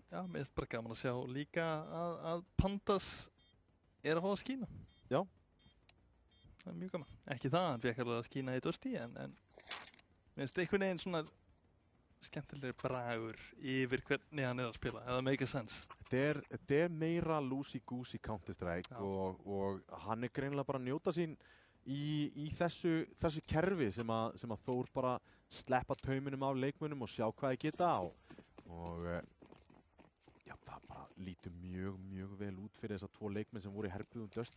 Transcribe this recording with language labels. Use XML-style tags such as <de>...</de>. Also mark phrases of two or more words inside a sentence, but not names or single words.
<is>Já, mér finnst bara gaman að sjá líka að Pandas er að fá að skína. Já. Það er mjög gaman. Ekki það, hann fekk alveg að skína í Dusty en mér finnst einhvern veginn svona skemmtilegri bragur yfir hvernig hann er að spila, eða</is> <en>make a sense.</en> <is>Þetta er meira loosey-goosey Counter-Strike og hann er greinilega bara að njóta sín í þessu kerfi sem að Þór bara sleppa tauminum af leikmönnum og sjá hvað þeir geta og já, það bara lítur mjög vel út fyrir þessar 2 leikmenn sem voru í herbyggðum Dusty.</is>